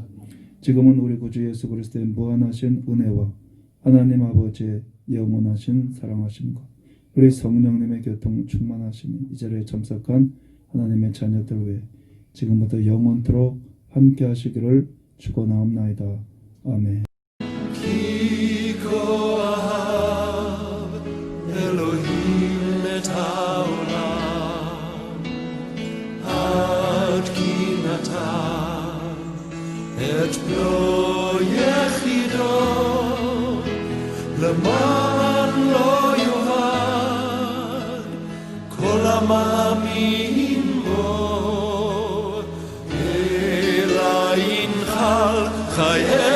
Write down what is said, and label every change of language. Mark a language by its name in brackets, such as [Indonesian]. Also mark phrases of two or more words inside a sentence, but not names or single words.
[Korean] 지금은 우리 구주 예수 그리스도의 무한하신 은혜와 하나님 아버지의 영원하신 사랑하심과 우리 성령님의 교통 충만하심이 이 자리에 참석한 하나님의 자녀들 외에 지금부터 영원토록 함께 하시기를 축원하옵나이다. 아멘. [Hebrew] אלוהים את העולם עד כי נתן את בנו יחידו למען לא יאבד כל המאמין בו אלא ינחל חיי